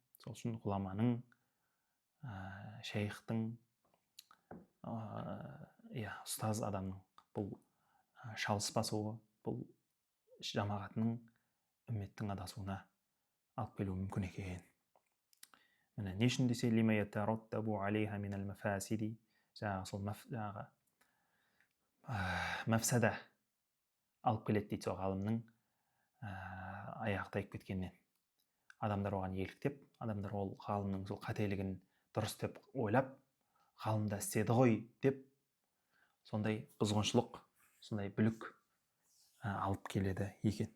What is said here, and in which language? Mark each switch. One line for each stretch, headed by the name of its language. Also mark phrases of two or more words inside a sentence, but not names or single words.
Kazakh: Сол үшін ғұламаның, шейхтің, ұстаз адамның бұл шалыс басуы, бұл жамағатының, үмметтің адасуына алып келуі мүмкін екен. Міне, не үшін десе,
Arabic: لما يترتب عليها من المفاسد,
Kazakh: жаңағы сол мәфсада алып келеді дейді, сол ғалымның аяғы тайып кеткеннен. Адамдар оған еліктеп, адамдар ол ғалымның сол қателігін дұрыс деп ойлап, ғалымда істеді ғой деп, сондай бұзғыншылық, сондай бүлік алып келеді екен.